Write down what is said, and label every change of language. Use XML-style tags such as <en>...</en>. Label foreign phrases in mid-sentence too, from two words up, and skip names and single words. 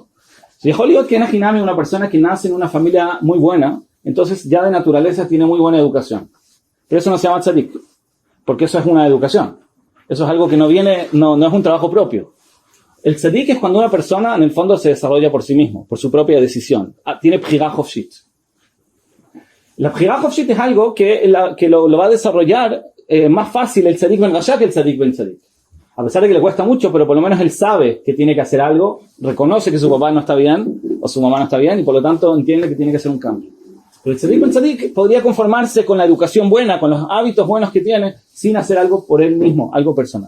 <es>Si Hollywood que es una persona que nace en una familia muy buena, entonces ya de naturaleza tiene muy buena educación. Pero eso no se llama tzadik, porque eso es una educación. Eso es algo que no es un trabajo propio. El tzadik es cuando una persona en el fondo se desarrolla por sí mismo, por su propia decisión. Tiene</es> <he>בחירה חופשית.</he> <es>La</es> <he>בחירה חופשית</he> <es>es algo que lo va a desarrollar más fácil el</es> <he>צדיק בן רשע</he> <es>que el</es> <he>צדיק בן צדיק.</he> <es>A pesar de que le cuesta mucho, pero por lo menos él sabe que tiene que hacer algo, reconoce que su papá no está bien, o su mamá no está bien, y por lo tanto entiende que tiene que hacer un cambio. Pero el</es> <he>צדיק בן צדיק</he> <es>podría conformarse con la educación buena, con los hábitos buenos que tiene, sin hacer algo por él mismo, algo personal.</es>